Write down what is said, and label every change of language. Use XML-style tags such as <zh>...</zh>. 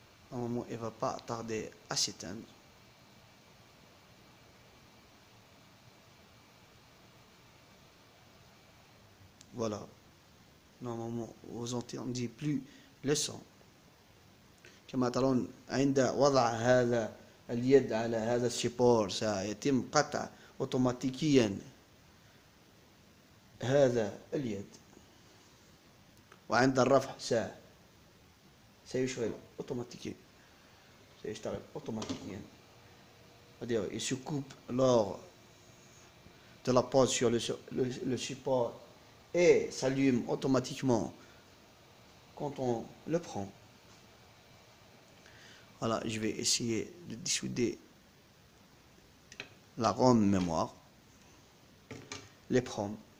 <fr>À un moment, il ne va pas tarder à s'éteindre. Voilà. Normalement, vous n'entendez plus le son.</fr> <ar>كما ترون عند وضع هذا اليد على هذا الشيبور سيتم قطع أوتوماتيكيا هذا اليد، وعند الرفع سيشتغل أوتوماتيكيا.</ar> <fr>C'est-à-dire, il se coupe lors de la pose sur le support et s'allume automatiquement quand on le prend. Voilà, je vais essayer de dissouder la ROM mémoire, les PROM.</fr>